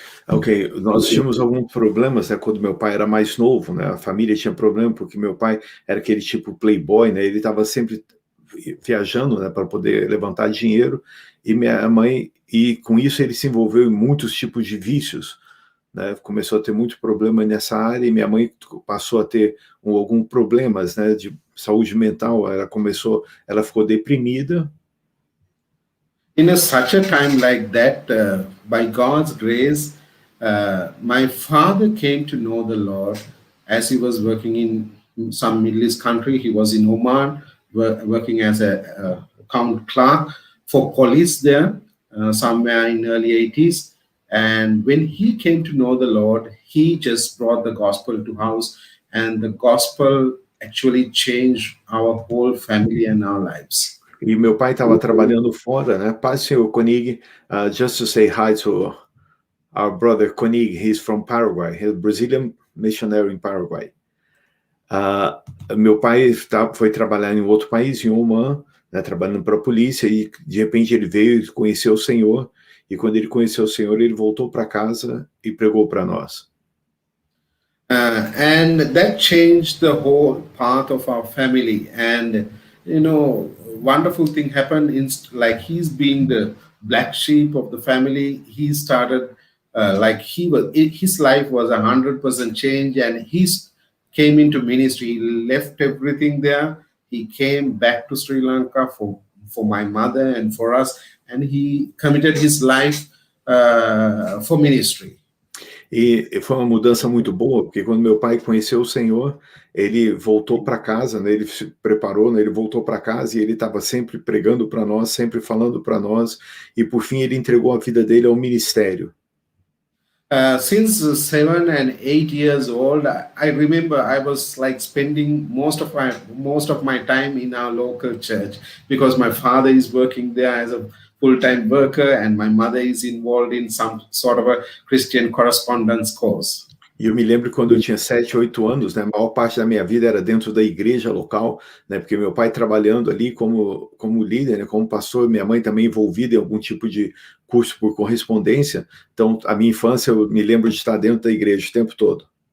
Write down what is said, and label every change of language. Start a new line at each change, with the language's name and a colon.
Portuguese: Ok, nós tínhamos alguns problemas, né, quando meu pai era mais novo, né, a família tinha problema porque meu pai era aquele tipo playboy, né, ele estava sempre viajando, né, para poder levantar dinheiro, e minha mãe, e com isso ele se envolveu em muitos tipos de vícios, né, começou a ter muito problema nessa área, e minha mãe passou a ter alguns problemas, né, de saúde mental, ela ficou deprimida.
English: In such a time like that, by God's grace, my father came to know the Lord as he was working in some Middle East country. He was in Oman, working as a account clerk for police there, somewhere in early 80s. And when he came to know the Lord, he just brought the gospel to house, and the gospel actually changed our whole family and our lives.
Portuguese: E meu pai estava trabalhando fora, né? Paz, senhor
English: Koenig, just to say hi to our brother Koenig, he's from Paraguay, he's a Brazilian missionary in Paraguay.
Portuguese: Meu pai foi trabalhar em outro país, em Oman, né, trabalhando para a polícia, e de repente ele veio e conheceu o Senhor, e quando ele conheceu o Senhor, ele voltou para casa e pregou para nós.
English: And that changed the whole path of our family. And wonderful thing happened. Like he's being the black sheep of the family, he started like his life was 100% change, and he's came into ministry. He left everything there. He came back to Sri Lanka for my mother and for us, and he committed his life for ministry.
Portuguese: E foi uma mudança muito boa, porque quando meu pai conheceu o Senhor, ele voltou para casa, né, ele se preparou, né, ele voltou para casa e ele estava sempre pregando para nós, sempre falando para nós, e por fim ele entregou a vida dele ao ministério.
English: Since 7 and 8 years old, I remember I was like spending most of my time in our local church, because my father is working there as a full-time worker, and my mother is involved in some sort of a Christian correspondence course.
Portuguese: E eu me lembro quando eu tinha 7, 8 anos, né, a maior parte da minha vida era dentro da igreja local, né, porque meu pai trabalhando ali como líder, né, como pastor, minha mãe também envolvida em algum tipo de curso por correspondência. Então, a minha infância, eu me lembro de estar dentro da igreja o tempo todo.